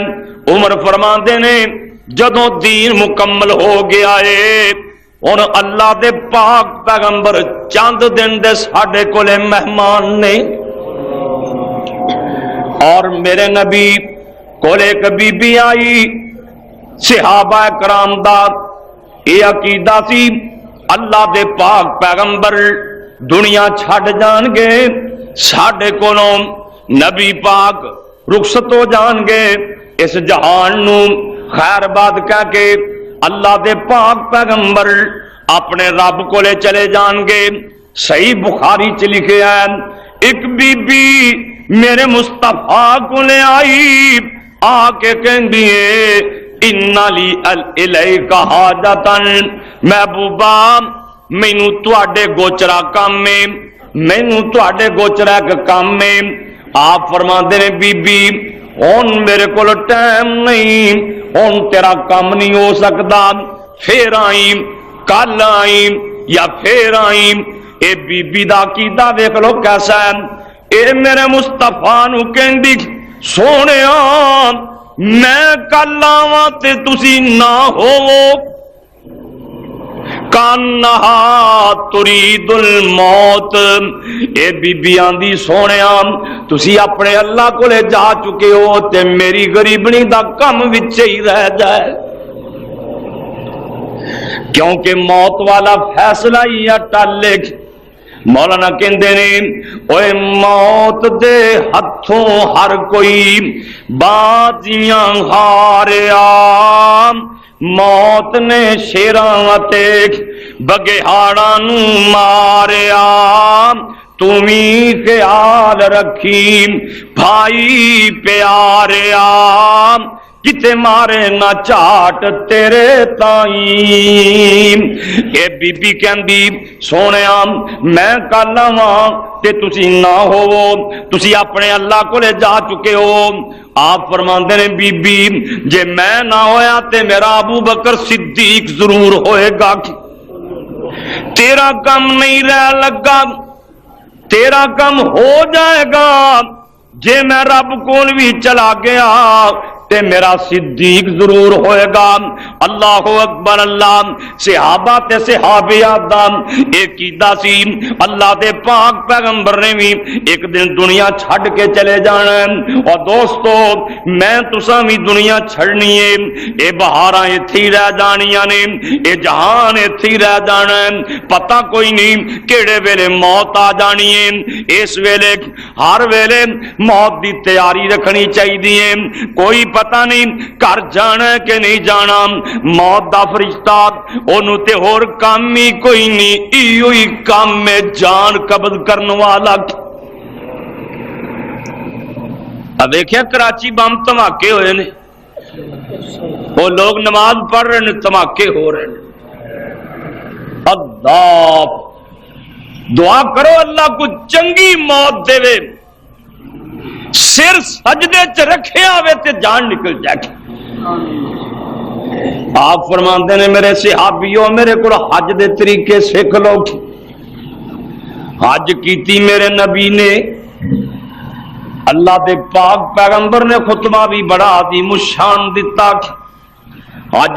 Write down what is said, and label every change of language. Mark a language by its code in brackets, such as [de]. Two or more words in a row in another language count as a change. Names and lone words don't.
[pa] عمر فرماندے نے جدوں دین مکمل ہو گیا ہے ہن اللہ دے پاک پیغمبر چند دن دے ساڈے کولے مہمان نے، اور میرے نبی کولے ایک بی بی آئی، صحابہ کرام دا یہ عقیدہ سی اللہ دے پاک پیغمبر دنیا چھڈ جان گے، ساڈے کولوں نبی پاک رخصت ہو جان گے، اس جہان نو خیر باد کہہ کے اللہ دے پاک پیغمبر اپنے رب کولے چلے جان گے۔ صحیح بخاری چ لکھیا ہے ایک بی بی میرے مصطفیٰ کولے آئی، آ کے کہندی ہے [ar] اِنَّ لِی اِلَیْکَ حَاجَةً، [pa] محبوبہ مینوں تواڈے گوچرا کام میں، مینوں تواڈے گوچرا ایک کام میں۔ آپ فرماندے نے بی بی ہن میرے کول ٹائم نہیں، ہن تیرا کام نہیں ہو سکتا، پھر آئی، کل آئی یا پھر آئی۔ اے بی بی دا عقیدہ دیکھ لو کیسا ہے۔ اے میرے مصطفیٰ نو کہندی سونیا میں کل آواں تے تسی نہ ہوو، [ar] کانہا ترید الموت، [pa] اے بی بی آندی سونیا تسی اپنے اللہ کو لے جا چکے ہو تے میری غریبنی دا کم وچ ہی رہ جائے، کیونکہ موت والا فیصلہ ہی ٹالے۔ مولانا کہندے نے اوے موت دے ہتھوں ہر کوئی بازیاں ہاریا، موت نے شیراں تے بگیاڑاں نو ماریا، تمہیں خیال رکھی بھائی پیاریا، کتے مارے نہ چاٹ تیرے تائیں۔ اے بی بی کہندی سونیا میں کل آواں تے تسی نہ ہوو، تسی اپنے اللہ کو لے جا چکے ہو۔ آپ فرماندے نے بی بی جے میں نہ ہویا تے میرا ابو بکر صدیق ضرور ہوئے گا، تیرا کم نہیں رہ لگا، تیرا کم ہو جائے گا، جے میں رب کول بھی چلا گیا تے میرا صدیق ضرور ہوئے گا۔ [ar] اللہ اکبر اللہ۔ [pa] صحابہ تے صحابیات دا ایک عقیدہ سی اللہ دے پاک پیغمبر نے بھی ایک دن دنیا چھڈ کے چلے جانا ہے، اور دوستو میں تساں بھی دنیا چھڑنی ہے، اے بہاراں ایتھے ہی رہ جانیاں نے، اے جہان ایتھے ہی رہ جانا ہے، پتہ کوئی نہیں کیڑے ویلے موت آ جانی ہے۔ اس ویلے ہر ویلے موت دی تیاری رکھنی چاہیے، کوئی پتہ نہیں گھر جانا ہے کہ نہیں جانا، موت دا فرشتہ اونوں تے ہور کام ہی کوئی نہیں، ایو ہی کام میں جان قبض کرن والا۔ [ur] اب دیکھیں کراچی بم دھماکے ہوئے نے، وہ لوگ نماز پڑھ رہے ہیں، دھماکے ہو رہے ہیں۔ [pa] اللہ دعا کرو اللہ کو چنگی موت دے وے، سر سجدے چ رکھے آوے تے جان نکل جائے۔ آپ فرماندے نے میرے صحابیوں میرے کو حج دے طریقے سکھ لو، حج کیتی میرے نبی نے، اللہ دے پاک پیغمبر نے خطبہ بھی بڑا عظیم الشان دیتا، حج